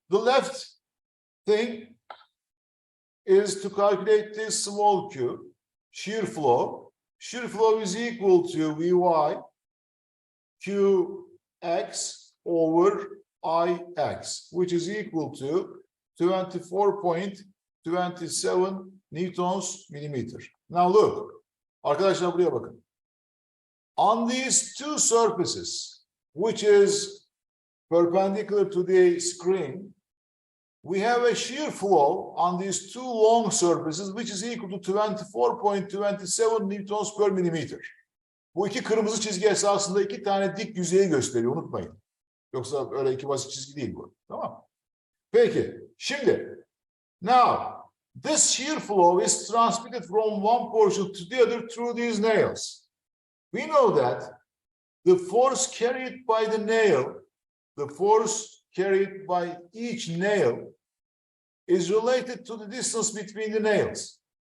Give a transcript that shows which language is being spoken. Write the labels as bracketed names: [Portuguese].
[English] The left thing is to calculate this small q, shear flow. Shear flow is equal to Vy Qx over Ix, which is equal to 24.27 newtons millimeter. Now look, [Turkish] arkadaşlar buraya bakın. [English] On these two surfaces, which is perpendicular to the screen, we have a shear flow on these two long surfaces, which is equal to 24.27 newtons per millimeter. [Turkish] Bu iki kırmızı çizgi esasında iki tane dik yüzeyi gösteriyor, unutmayın. Yoksa öyle iki basit çizgi değil bu. Tamam. Peki, şimdi, [English] now, this shear flow is transmitted from one portion to the other through these nails. We know that the force carried by the nail, the force carried by each nail is related to the distance between the nails.